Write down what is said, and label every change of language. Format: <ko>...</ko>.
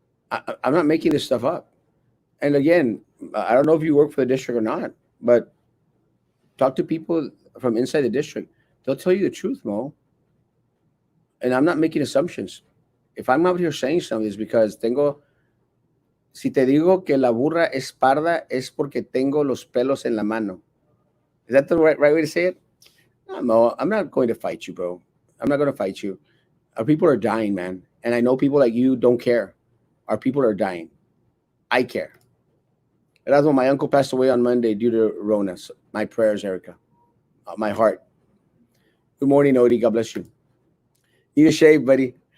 <en>I'm not making this stuff up. And again, I don't know if you work for the district or not, but talk to people from inside the district. They'll tell you the truth, Mo. And I'm not making assumptions. If I'm out here saying something, it's because</en> <es>tengo. Si te digo que la burra es parda, es porque tengo los pelos en la mano.</es> <en>Is that the right way to say it? No, I'm not going to fight you, bro. I'm not going to fight you. Our people are dying, man. And I know people like you don't care. Our people are dying. I care. Erasmo, my uncle passed away on Monday due to Rona. So my prayers, Erica. My heart. Good morning, Odie. God bless you. Need a shave, buddy.</en>